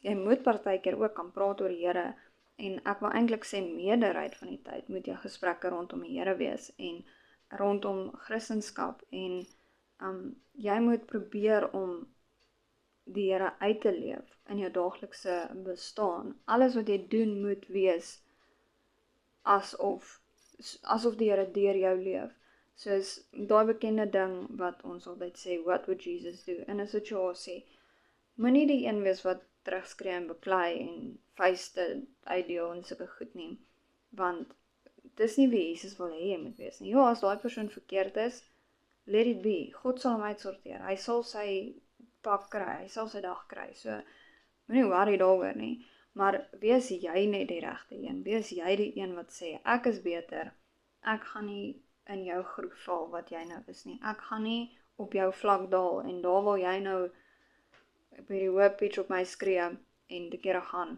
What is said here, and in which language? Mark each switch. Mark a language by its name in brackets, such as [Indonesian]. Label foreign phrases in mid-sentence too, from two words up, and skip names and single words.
[Afrikaans] Jy moet partykeer ook kan praat oor die Here, en ek wil eintlik sê meerderheid van die tyd moet jou gesprekke rondom die Here wees, en rondom Christendom, en jy moet probeer om die Here uit te leef in jou daaglikse bestaan. Alles wat jy doen moet wees asof die Here deur jou leef. Soos daai bekende ding wat ons altyd sê, [English] what would Jesus do [Afrikaans] in 'n situasie? Moenie die een wees wat terugskree en beklei en vuiste uitdeel en sulke goed nie, want dis nie wie Jesus wil hê jy moet wees nie. Ja, as daai persoon verkeerd is, [English] let it be. [Afrikaans] God sal hom uitsorteer. Hy sal sy pak kry, hy sal sy dag kry. So, moenie worry daaroor nie. Maar wees jy net die regte een. Wees jy die een wat sê, ek is beter. Ek gaan nie in jou groep val wat jy nou is nie. Ek gaan nie op jou vlak daal en daar wil jy nou op hierdie hoë pitch op my skree en te kere gaan.